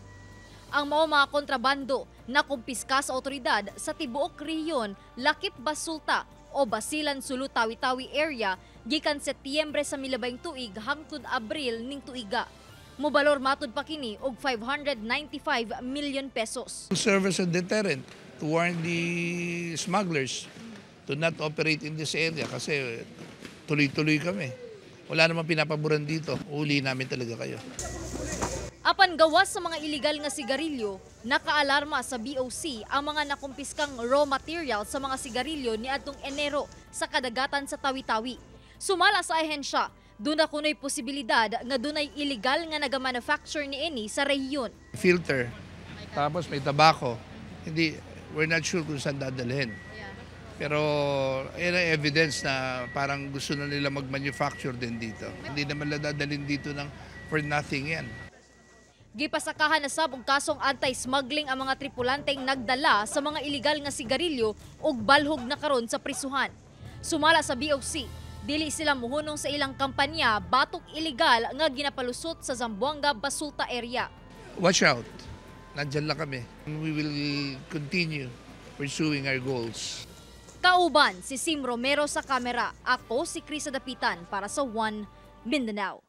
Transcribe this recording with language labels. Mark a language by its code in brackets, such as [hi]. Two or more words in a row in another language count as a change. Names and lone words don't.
[ceb] Ang mao mga kontrabando na kumpiska sa otoridad sa tibuok rehiyon Lakip Basulta o Basilan Sulu Tawi-Tawi area gikan Setyembre sa milabay tuig hangtod Abril ning tuiga. Mobalor matud pa kini og 595 million pesos. [en] Serve as a deterrent to warn the smugglers to not operate in this area [tl] kasi tuloy-tuloy kami. Wala namang pinapaboran dito. Uli namin talaga kayo. [ceb] Apan gawas sa mga iligal nga sigarilyo, nakaalarma sa BOC ang mga nakumpiskang raw material sa mga sigarilyo niadtong Enero sa kadagatan sa Tawi-Tawi. Sumala sa ahensya, doon na kuno'y posibilidad nga dunay iligal nga nagamanufacture niini sa rehiyon. [tl] Filter, tapos may tabako. [en] We're not sure [tl] kung saan dadalhin. Pero yan ang evidence na parang gusto na nila mag-manufacture din dito. Hindi naman na dadalhin dito [en] for nothing [tl] yan. [ceb] Gipasakahan na sab og kasong anti-smuggling ang mga tripulanteng nagdala sa mga iligal nga sigarilyo ug balhog na karon sa prisuhan. Sumala sa BOC, dili sila muhunong sa ilang kampanya batok iligal nga ginapalusot sa Zamboanga Basulta area. [en] Watch out. [tl] Nandiyan lang kami. [en] We will continue pursuing our goals. [ceb] Kauban si Sim Romero sa kamera. Ako si Krisa Dapitan para sa One Mindanao.